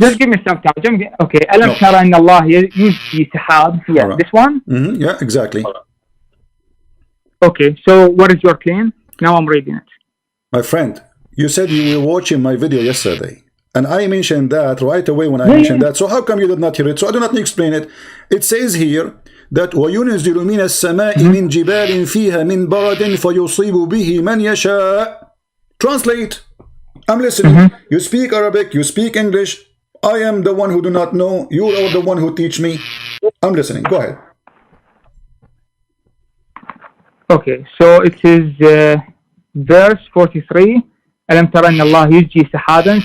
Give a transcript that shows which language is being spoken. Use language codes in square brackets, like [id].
[en] Just give me some time. Okay. [ar] Alam tara inna Allah yujzi sahab. [en] Yeah, right. This one? Yeah, exactly. Okay, so what is your claim? Now I'm reading it. My friend, you said you were watching my video yesterday. And I mentioned that right away when I mentioned that. So how come you did not hear it? So I do not explain it. It says here that [ar] وَيُنْزِلُ مِنَ السَّمَاءِ مِنْ جِبَالٍ فِيهَا مِنْ بَرَدٍ فَيُصِيبُ بِهِ مَنْ يَشَاءُ. [en] Translate. I'm listening. You speak Arabic, you speak English. I am the one who do not know. You are the one who teach me. I'm listening. Go ahead. Okay, so it is verse 43. [ar] Alam tara inna Allah yujzi sahaban.